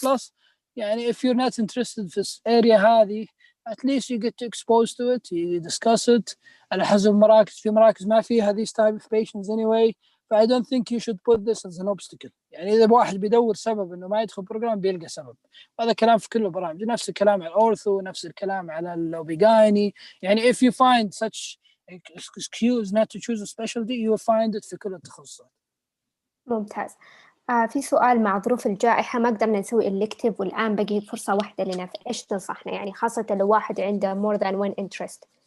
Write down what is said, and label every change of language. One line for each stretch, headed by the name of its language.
English: Plus
Arabic: يعني
English: if you're not interested
Arabic: في الاريا هذه
English: at least you get to expose to it, you discuss it.
Arabic: على حسب المراكز، في مراكز ما فيها
English: these type of patients anyway. I don't think you should put this as an obstacle.
Arabic: يعني إذا واحد بيدور سبب إنه ما يدخل برنامج بيلقى سبب. هذا كلام في كل البرامج، نفس الكلام على الأورثو، نفس الكلام على الأوبيجايني. يعني
English: if you find such excuse not to choose a specialty you will find it
Arabic: في كل التخصصات. ممتاز. في سؤال: مع ظروف الجائحة ما قدرنا نسوي إلكتيف والآن بقي فرصة واحدة لنا، فإيش تنصحنا؟ يعني خاصة لو واحد عنده
English: more than one interest.